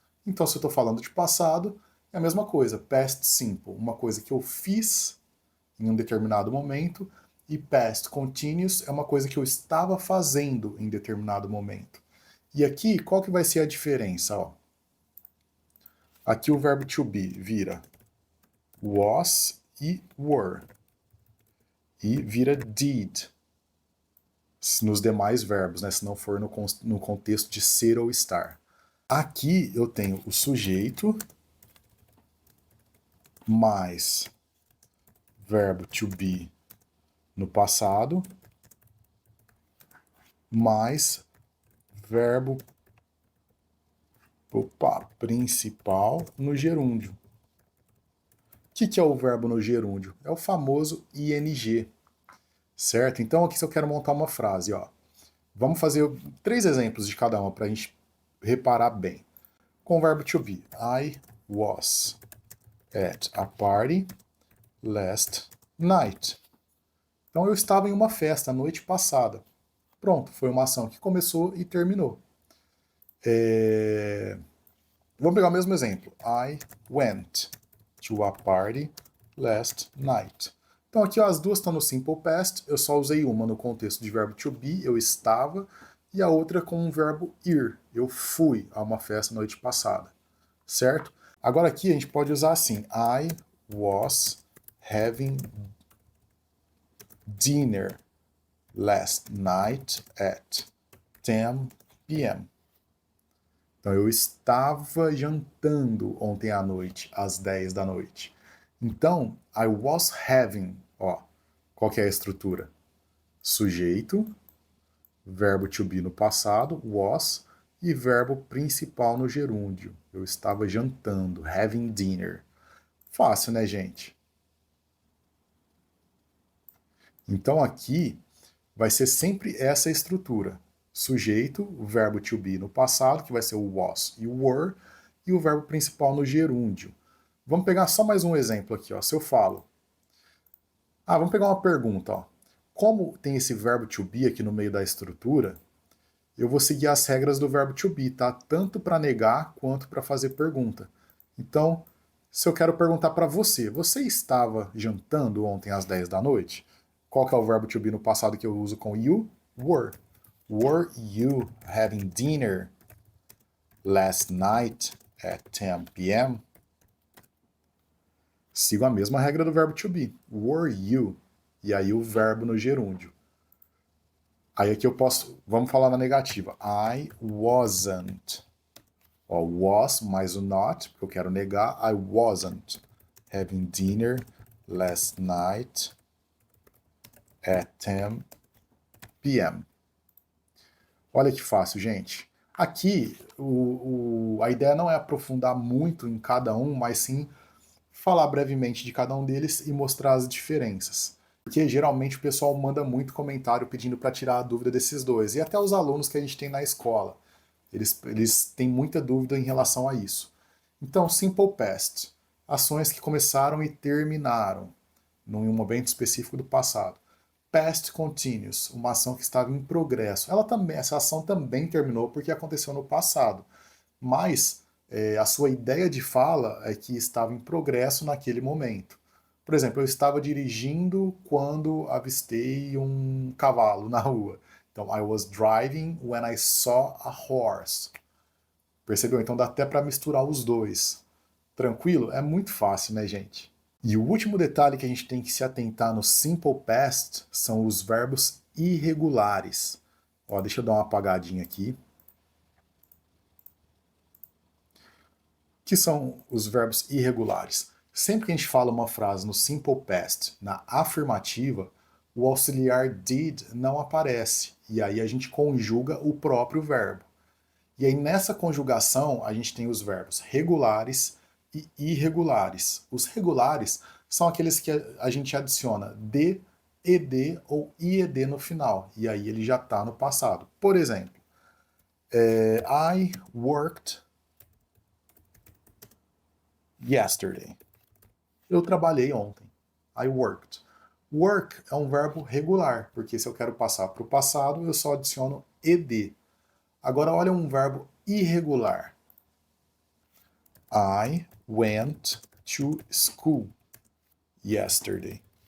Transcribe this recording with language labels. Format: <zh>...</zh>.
<pt>Então, se eu estou falando de passado, é a mesma coisa. Past simple, uma coisa que eu fiz em um determinado momento, e past continuous é uma coisa que eu estava fazendo em determinado momento. E aqui, qual que vai ser a diferença? Ó? Aqui o verbo to be vira was e were. E vira did nos demais verbos, né? Se não for no contexto de ser ou estar. Aqui eu tenho o sujeito mais verbo to be no passado mais verbo principal no gerúndio. O que é o verbo no gerúndio? É o famoso ing. Certo? Então aqui se eu quero montar uma frase, ó. Vamos fazer 3 exemplos de cada uma para a gente reparar bem. Com o verbo to be.</pt> <en>I was at a party last night.</en> <pt>Então eu estava em uma festa a noite passada. Pronto, foi uma ação que começou e terminou. Vamos pegar o mesmo exemplo.</pt> <en>I went to a party last night.</en> <pt>Então aqui ó, as duas estão no simple past, eu só usei uma no contexto de verbo to be, eu estava, e a outra com o verbo ir, eu fui a uma festa noite passada, certo? Agora aqui a gente pode usar assim,</pt> <en>I was having dinner last night at 10 p.m.</en> <pt>Então eu estava jantando ontem à noite, às 10 da noite. Então,</pt> <en>I was having,</en> <pt>ó, qual que é a estrutura? Sujeito, verbo to be no passado, was, e verbo principal no gerúndio. Eu estava jantando,</pt> <en>having dinner.</en> <pt>Fácil, né, gente? Então aqui vai ser sempre essa estrutura. Sujeito, o verbo to be no passado, que vai ser o was e o were, e o verbo principal no gerúndio. Vamos pegar só mais um exemplo aqui, ó. Se eu falo. Vamos pegar uma pergunta, ó. Como tem esse verbo to be aqui no meio da estrutura, eu vou seguir as regras do verbo to be, tá? Tanto para negar quanto para fazer pergunta. Então, se eu quero perguntar para você, você estava jantando ontem às 10 da noite? Qual que é o verbo to be no passado que eu uso com you?</pt> <en>Were. Were you having dinner last night at 10 p.m.?</en> <pt>Sigo a mesma regra do verbo to be.</pt> <en>Were you?</en> <pt>E aí o verbo no gerúndio. Aí aqui eu posso, vamos falar na negativa.</pt> <en>I wasn't.</en> <pt>Ó, was mais o not, porque eu quero negar.</pt> <en>I wasn't having dinner last night at 10 p.m.</en> <pt>Olha que fácil, gente. Aqui, a ideia não é aprofundar muito em cada um, mas sim falar brevemente de cada um deles e mostrar as diferenças. Porque geralmente o pessoal manda muito comentário pedindo para tirar a dúvida desses dois. E até os alunos que a gente tem na escola. Eles têm muita dúvida em relação a isso. Então, simple past. Ações que começaram e terminaram num momento específico do passado. Past continuous, uma ação que estava em progresso. Essa ação também terminou porque aconteceu no passado. Mas a sua ideia de fala é que estava em progresso naquele momento. Por exemplo, eu estava dirigindo quando avistei um cavalo na rua.</pt> <en>Então, I was driving when I saw a horse.</en> <pt>Percebeu? Então dá até para misturar os dois. Tranquilo? É muito fácil, né, gente? E o último detalhe que a gente tem que se atentar no Simple Past são os verbos irregulares. Ó, deixa eu dar uma apagadinha aqui. Que são os verbos irregulares? Sempre que a gente fala uma frase no Simple Past, na afirmativa, o auxiliar did não aparece. E aí a gente conjuga o próprio verbo. E aí nessa conjugação a gente tem os verbos regulares e irregulares. Os regulares são aqueles que a gente adiciona de, ed ou ied no final. E aí ele já está no passado. Por exemplo,</pt> <en>I worked yesterday.</en> <pt>Eu trabalhei ontem.</pt> <en>I worked.</en> <pt>Work é um verbo regular, porque se eu quero passar para o passado, eu só adiciono ed. Agora olha um verbo irregular.</pt> <en>I went to school yesterday.</en>